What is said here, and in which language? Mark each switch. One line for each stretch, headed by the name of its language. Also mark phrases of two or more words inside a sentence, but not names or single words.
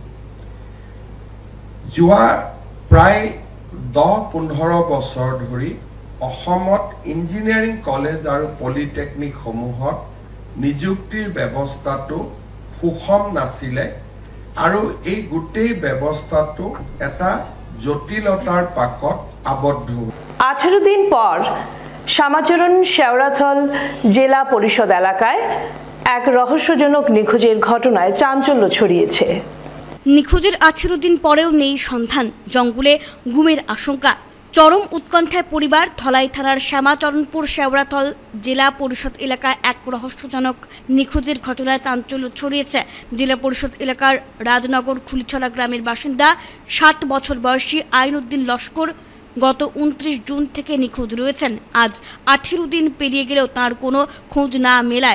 Assamese: যোৱা প্ৰায় 10-15 বছৰ ধৰি অসমত ইঞ্জিনিয়াৰিং কলেজ আৰু পলিটেকনিকসমূহত নিযুক্তিৰ ব্যৱস্থাটো সুষম নাছিলে আৰু এই গোটেই ব্যৱস্থাটো এটা জটিলতাৰ পাকত আবদ্ধ
Bangla: 18 দিন পর শ্যামাচরণ শেওড়াথল জেলা পরিষদ এলাকায় এক রহস্যজনক নিখোঁজের ঘটনায় চাঞ্চল্য ছড়িয়েছে নিখোঁজের 18 দিন পরেও নেই সন্ধান জঙ্গলে গুমের আশঙ্কা চরম উৎকণ্ঠায় পরিবার ধলাই থানার শ্যামাচরণপুর শেওড়াথল জেলা পরিষদ এলাকায় এক রহস্যজনক নিখোঁজের ঘটনায় চাঞ্চল্য ছড়িয়েছে জেলা পরিষদ এলাকার রাজনগর খুলিছড়া গ্রামের বাসিন্দা 60 বছর বয়সী আইনুদ্দিন লস্কর গত 29 জুন থেকে নিখোঁজ রয়েছেন আজ 18 দিন পেরিয়ে গেলেও তার কোনো খোঁজ না মেলায়